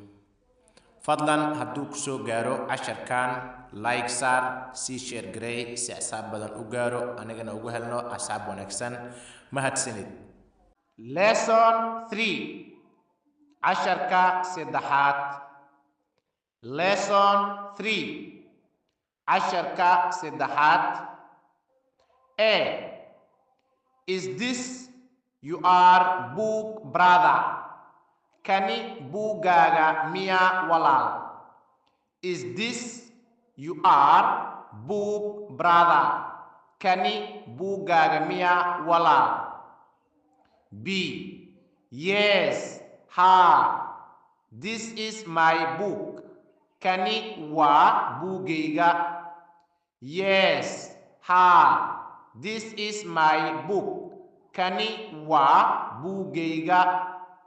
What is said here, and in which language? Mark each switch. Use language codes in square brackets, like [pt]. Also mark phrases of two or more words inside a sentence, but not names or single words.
[so] Fadlan hadduu ku soo gaaro casharkan like saar, sii share garee si asxaab badan u gaaro anigana ugu helno asxaab wanaagsan. Mahadsanid. Lesson 3 casharka saddexaad. Lesson 3 casharka saddexaad. [en] A. Is this your book, brother? [so] Kani buuggaaga miya walaal? [en] Is this your book, brother? [so] Kani buuggaaga miya walaal? [en] B. Yes, ha. This is my book. [so] Kani waa buuggayga. [en] Yes, ha. This is my book. [so] Kani waa buuggayga.